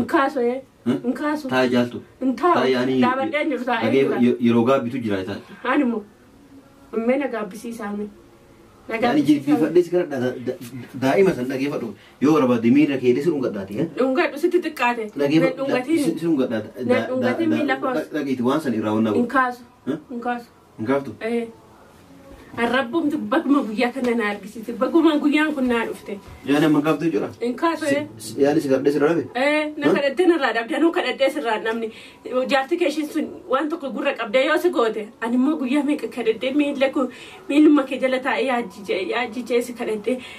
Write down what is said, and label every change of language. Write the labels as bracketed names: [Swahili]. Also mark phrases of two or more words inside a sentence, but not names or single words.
[Oromo] Hin kaasu, ee. Hmm? Hin kaasu. Taa jaaltu. Hin taa'u. Taa yaani Dhaabadhee hin jiru, taa'ee dhagee-, jira. ye-, yeroo gaabbitu jira ta'a. Ani immoo. Ammee na gaabbisiisaa mee. Na Yaani gaabbisiisaa mee. jilbiifadhee si kadhadha. Da-, da-, daa'ima san dhageeffadhu. Yoo barbaadde miira kee si dhungadhaati, eh? Dhungadhu sitti xiqqaate. Dhageeffa-, Na dhungatiin. si, si dhungadhaata. Na Da-, da-, dhungatiin da-, miila koos. dha-, dhageeti waan san irraa wannaa Hin godhu. kaasu. Huh? Hin kaasu. Hin kaaftu? Ee. Arrabbuumti baguma guyyaa kana na argisiise. Baguma guyyaan kun naa dhufte. Yaani amma kaaftu jechuudha? Hin kaasu, Si, ee. si, yaani si kadhadhee sirraa dhabe? Ee, na Huh? kadhattee narraa dhabde. Anuu kadhattee sirraa namni. Jaarti kee ishiin sun waan tokko gurra qabdee yoo si goote, ani immoo guyyaa meeqa kadhattee miilla koo, miilluma kee jala taa'ee yaajjijee, yaajjijee si kadhattee.